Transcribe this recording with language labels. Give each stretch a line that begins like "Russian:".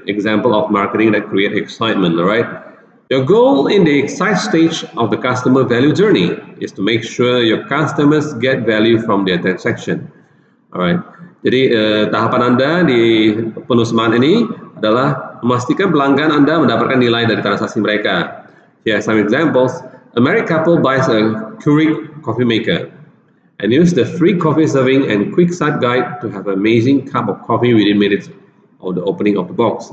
English: Example of marketing that create excitement, alright? Your goal in the excite stage of the customer value journey is to make sure your customers get value from their transaction, alright?
Indonesian: Jadi tahapan Anda di penuh semangat ini adalah memastikan pelanggan Anda mendapatkan nilai dari transaksi mereka.
English: Here are some examples. A married couple buys a Keurig coffee maker and use the free coffee serving and quick start guide to have an amazing cup of coffee within minutes of the opening of the box.